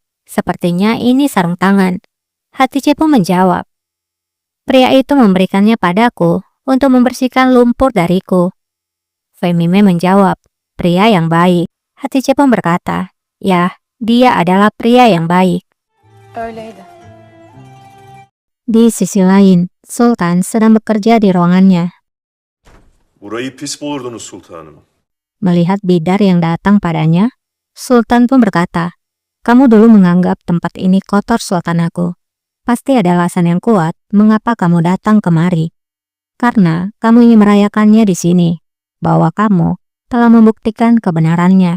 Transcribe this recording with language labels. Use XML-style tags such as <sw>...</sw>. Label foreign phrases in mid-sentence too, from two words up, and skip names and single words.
<id>Sepertinya ini sarung tangan. Hatice pun menjawab, pria itu memberikannya padaku untuk membersihkan lumpur dariku. Femime menjawab, pria yang baik. Hatice pun berkata, ya, dia adalah pria yang baik.</id> <tr>Öyleydi.</tr> <id>Di sisi lain, Sultan sedang bekerja di ruangannya.</id> <tr>Burayı pis bulurdunuz sultanım.</tr> <id>Melihat Bidar yang datang padanya, Sultan pun berkata, kamu dulu menganggap tempat ini kotor sultan aku. Pasti ada alasan yang kuat mengapa kamu datang kemari. Karena kamu ingin merayakannya di sini, bahwa kamu telah membuktikan kebenarannya.</id>